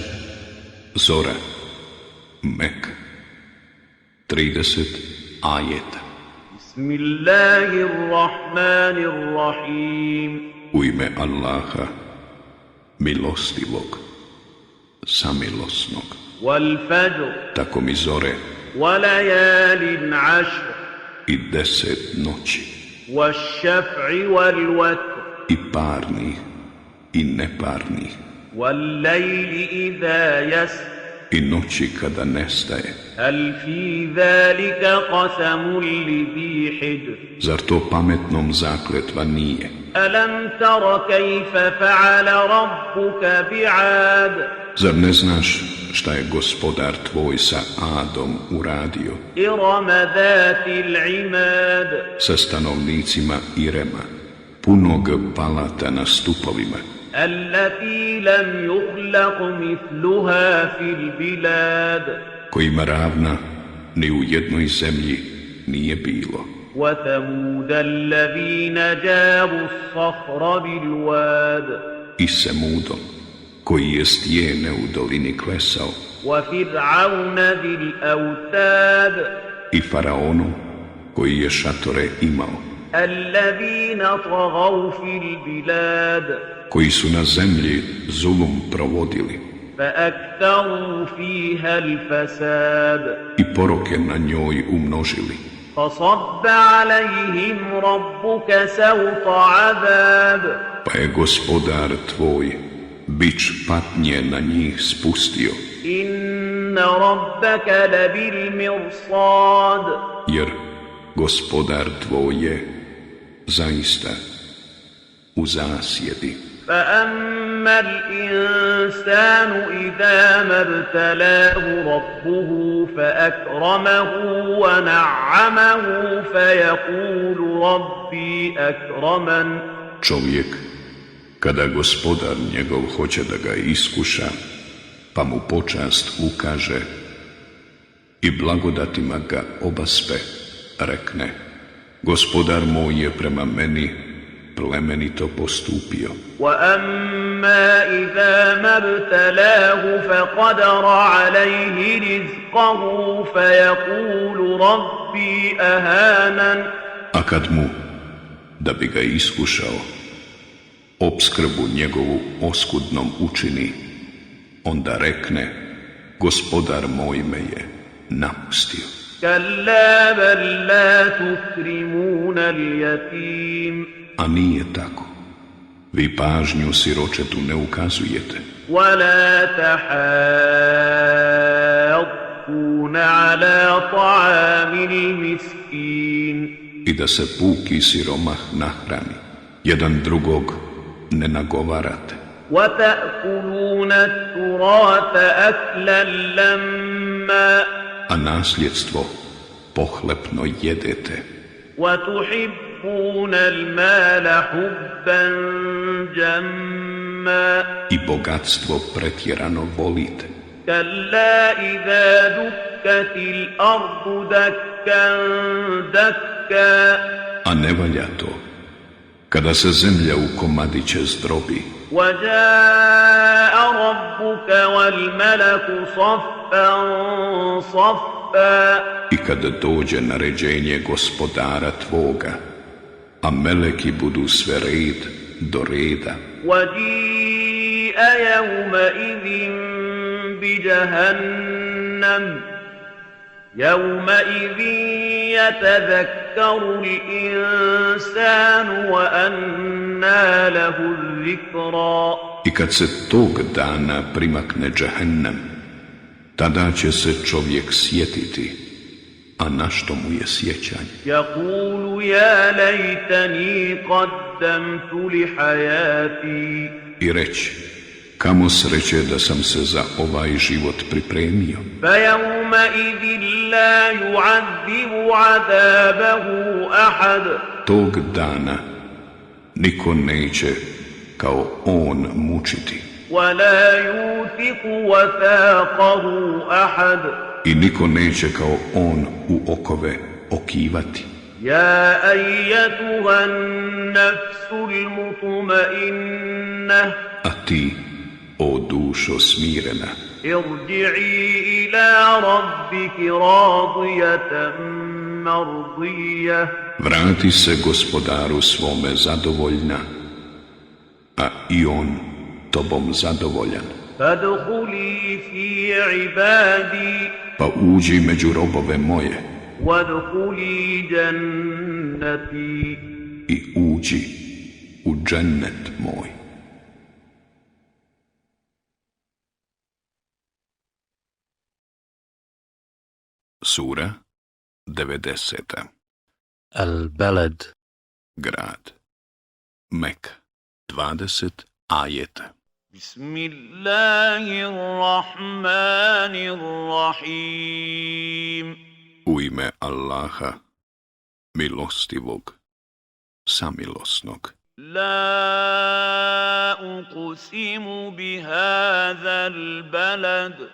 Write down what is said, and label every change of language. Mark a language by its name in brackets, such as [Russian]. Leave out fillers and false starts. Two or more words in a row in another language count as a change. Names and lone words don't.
[Bosnian] Zora. Mek. 30 ajeta. [Arabic] بسم الله الرحمن الرحيم. [Bosnian] U ime Allaha, milostivog, samilosnog. [Arabic] والفجر. [Bosnian] Tako mi zore [Arabic] وليال عشر. [Bosnian] i 10 noći, [Arabic] والشفع والوتر. [Bosnian] i parnih i neparnih, [Arabic] والليل إذا يسر. [Bosnian] i noći kada nestaje. [Arabic] هل في ذلك قسم لذي حجر. [Bosnian] Zar to pametnom zakletva nije? [Arabic] ألم تر كيف فعل ربك بعاد. [Bosnian] Zar ne znaš šta je gospodar tvoj sa Adom uradio, [Arabic] إرم ذات العماد. [Bosnian] sa stanovnicima Irema, punog palata na stupovima, [Arabic] التي لم يخلق مثلها في البلاد [Bosnian] kojima ravna ni u jednoj zemlji nije bilo, [Arabic] وثمود الذين جابوا الصخر بالواد [Bosnian] i Semudom, koji je stijene u dolini klesao, [Arabic] وفرعون ذي الأوتاد [Bosnian] i Faraonu, koji je šatore imao, [Arabic] الذين طغوا في البلاد [Bosnian] koji su na zemlji zulum provodili [Arabic] فأكثروا فيها الفساد [Bosnian] i poroke na njoj umnožili. [Arabic] فصب عليهم ربك سوط عذاب [Bosnian] Pa je gospodar tvoj bič patnje na njih spustio, [Arabic] إن ربك لبالمرصاد [Bosnian] jer gospodar tvoj je zaista u zasjedi. [Arabic] فأما الإنسان إذا ما ابتلاه ربه فأكرمه ونعمه فيقول ربي أكرمن [Bosnian] Čovjek, kada gospodar njegov hoće da ga iskuša, pa mu počast ukaže i blagodatima ga obaspe, rekne: gospodar moj je prema meni plemenito postupio. [Arabic] وأما إذا ما ابتلاه فقدر عليه رزقه فيقول ربي أهانن [Bosnian] A kad mu, da bi ga iskušao, opskrbu njegovu oskudnom učini, onda rekne: gospodar moj me je napustio. [Arabic] كلا بل لا تكرمون اليتيم [Bosnian] A nije tako. Vi pažnju siročetu ne ukazujete [Arabic] ولا تحاضون على طعام المسكين [Bosnian] i da se puki siromah nahrani. Jedan drugog ne nagovarate. [Arabic] وتأكلون التراث أكلا لما [Bosnian] A nasljedstvo pohlepno jedete [Arabic] وتحبون المال حبا جما [Bosnian] i bogatstvo pretjerano volite. [Arabic] كلا إذا دكت الأرض دكا دكا [Bosnian] A ne valja to kada se zemlja u komadiće zdrobi [Arabic] وجاء ربك والملك صفا صفا [Bosnian] i kada dođe naređenje gospodara tvoga, a meleki budu sve red do reda. [Arabic] وجيء يومئذ بجهنم يومئذ يتذكر الإنسان وأنى له الذكرى [Bosnian] I kad se tog dana primakne džehennem, tada će se čovjek sjetiti, a na što mu je sjećanje? [Arabic] يقول يا ليتني قدمت لحياتي [Bosnian] I reći: kamo sreće da sam se za ovaj život pripremio. [Arabic] فيومئذ لا يعذب عذابه أحد [Bosnian] Tog dana niko neće kao on mučiti [Arabic] ولا يوثق وثاقه أحد [Bosnian] i niko neće kao on u okove okivati. [Arabic] يا أيتها النفس المطمئنة [Bosnian] A ti, o dušo smirena, [Arabic] ارجعي إلى ربك راضية مرضية [Bosnian] vrati se gospodaru svome zadovoljna, a i on tobom zadovoljan. [Arabic] فادخلي في عبادي [Bosnian] Pa uđi među robove moje [Arabic] وادخلي جنتي [Bosnian] i uđi u džennet moj. Sura 90. [Arabic] البلد [Bosnian] Grad Mek 20 ajeta. [Arabic] بسم الله الرحمن الرحيم [Bosnian] U ime Allaha, milostivog, samilosnog. [Arabic] لا أقسم بهذا البلد